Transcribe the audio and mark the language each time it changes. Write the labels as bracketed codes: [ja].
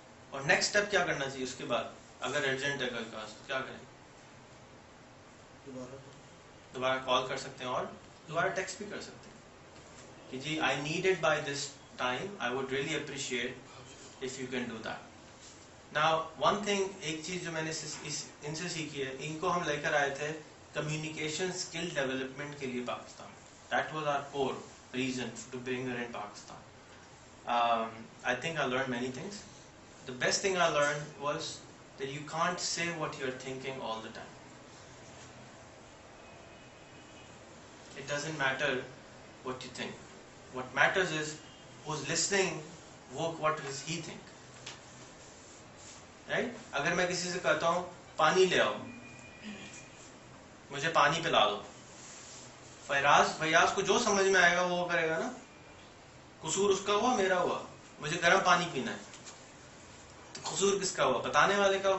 [ur] اور next step کیا کرنا چاہیے اس کے بعد, اگر ارجنٹ ہے کوئی کاز تو کیا کریں؟ دوبارہ کال کر سکتے ہیں اور دوبارہ ٹیکسٹ بھی کر سکتے ہیں کہ جی [en] I need it by this time, I would really appreciate if you can do that. Now one thing, [ur] ایک چیز جو میں نے ان سے سیکھی ہے, ان کو ہم لے کر آئے تھے کمیونیکیشن اسکل ڈیولپمنٹ کے لیے Pakistan. [en] That was our core reason to bring her in Pakistan. I think I learned many things. The best thing I learned was that you can't say what you're thinking all the time. It doesn't matter what you think. What matters is who's listening, what does he think. Right? [ur] اگر میں کسی سے کہتا ہوں پانی لے آؤ, مجھے پانی پلا دو, فیاض کو جو سمجھ میں آئے گا وہ کرے گا نا, قصور اس کا ہوا میرا ہوا, مجھے گرم پانی پینا ہے, تو قصور کس کا ہوا؟ بتانے والے کا.